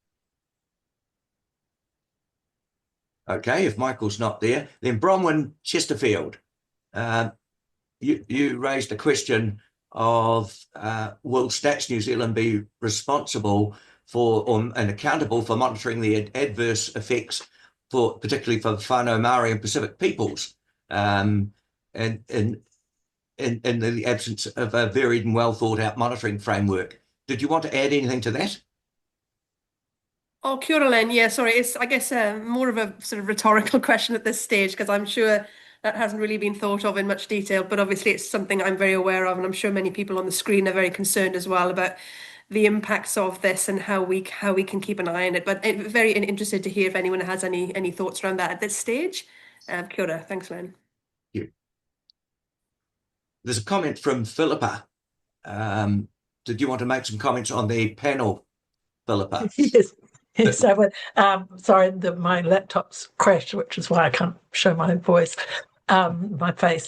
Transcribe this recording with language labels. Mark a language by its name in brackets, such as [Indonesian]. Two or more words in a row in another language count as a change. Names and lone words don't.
[English] Okay, if Michael's not there, then Bronwyn Chesterfield, you raised a question of will Stats New Zealand be responsible for and accountable for monitoring the adverse effects particularly for [Māori] whānau Māori [English] and Pacific peoples, and in the absence of a varied and well thought out monitoring framework. Did you want to add anything to that? [Māori] Oh, kia ora, Len. [English] Yeah, sorry. It's, I guess, more of a sort of rhetorical question at this stage, because I'm sure that hasn't really been thought of in much detail, but obviously it's something I'm very aware of, and I'm sure many people on the screen are very concerned as well about the impacts of this and how we can keep an eye on it. But very interested to hear if anyone has any thoughts around that at this stage. [Māori] Kia ora. [English] Thanks, Len. Thank you. There's a comment from Philippa. Did you want to make some comments on the panel, Philippa? Yes, I would. Sorry, my laptop's crashed, which is why I can't show my voice, my face.